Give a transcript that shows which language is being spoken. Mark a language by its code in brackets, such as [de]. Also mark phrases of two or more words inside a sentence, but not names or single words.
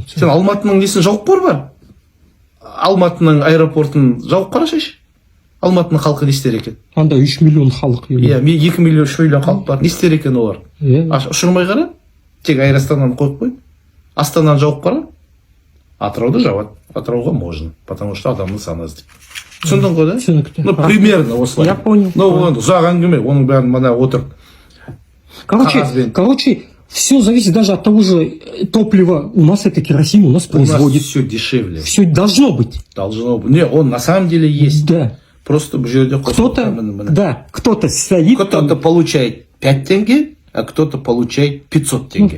[kk] Сен Алматының несін жауып қор бар? Алматының аэропортын жауып қарашайшы. Алматының халқы не істер екен? Анда 3 миллион халық. Иә, 2 миллион, 3 миллион халық бар. Не істер екен олар? Ұшырмай қара, тек Air Астананы қойып қой. Астананы жауып қара, Атырауды жауады. Атырауға [ru] можно, потому что [kk] адамның саны аз деп. Түсіндің ғой, да? Түсінікті. [ru] Ну, примерно осылай. Я понял. Ну, [kk] ұзақ әңгіме, оның бәрін мана отырып. [ru] Короче, все зависит даже от того же топлива. У нас это керосин, у нас производит. У нас все дешевле. Все должно быть. Должно быть. Не, он на самом деле есть. Да. Просто в жерде кто-то стоит. Кто-то получает 5 тенге, а кто-то получает 500 тенге.